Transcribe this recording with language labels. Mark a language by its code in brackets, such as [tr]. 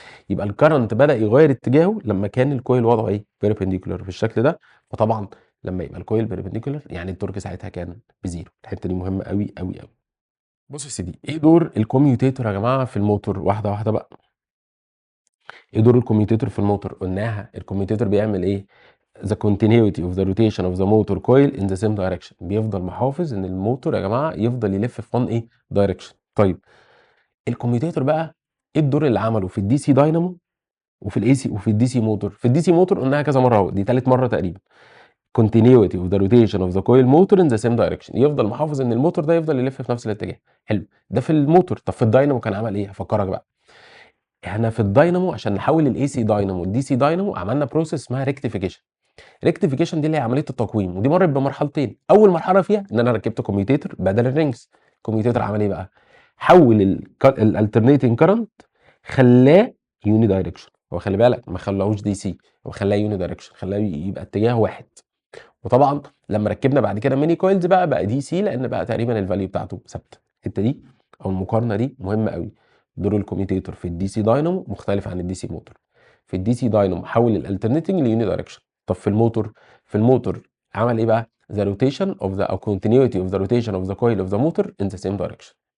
[ar] يبقى الكرنت بدا يغير اتجاهه لما كان الكويل وضعه ايه؟ بيربنديكولار بالشكل ده. فطبعا لما يبقى الكويل بيربنديكولار يعني التورك ساعتها كان بزيرو. الحته دي مهمه قوي قوي قوي. بص يا سيدي، ايه دور الكوميوتيتور يا جماعه في الموتور؟ واحده واحده بقى. ايه دور الكوميوتيتور في الموتور؟ قلناها الكوميوتيتور بيعمل ايه؟ [en] the continuity of the rotation of the motor coil in the same direction. [ar] بيفضل محافظ ان الموتور يا جماعه يفضل يلف في one ايه؟ دايركشن. طيب الكوميوتيتور بقى ايه الدور اللي عمله في الدي سي داينامو وفي الاي سي وفي الدي سي موتور؟ في الدي سي موتور قلناها كذا مره اهو، دي ثالث مره تقريبا. [en] continuity of the rotation of the coil motor in the same direction. [ar] يفضل محافظ ان الموتور ده يفضل يلف في نفس الاتجاه. حلو، ده في الموتور. طب في الداينامو كان عمل ايه؟ هفكرك بقى. احنا في الداينامو عشان نحول الاي سي داينامو والدي سي داينامو عملنا بروسيس اسمها ريكتيفيكيشن. ريكتيفيكيشن دي اللي هي عمليه التقويم، ودي مرت بمرحلتين. اول مرحله فيها ان انا ركبت كوميوتيتور بدل الرينجز. الكوميوتيتور عمل ايه بقى؟ حول الالترنيتنج كرنت، خلاه يوني دايركشن. هو خلي بالك ما خلاهوش دي سي، هو خلاه يوني دايركشن، خلاه يبقى اتجاه واحد. وطبعا لما ركبنا بعد كده ميني كويلز بقى دي سي، لان بقى تقريبا الفاليو بتاعته ثابته. الحته دي او المقارنه دي مهمه قوي. دور الكوميوتيتور في الدي سي داينامو مختلف عن الدي سي موتور. في الدي سي داينامو حول الالترنيتنج ليوني دايركشن. طب في الموتور، في الموتور عمل ايه بقى؟ [en] the rotation of the or continuity of the rotation of the coil of the motor in the same direction.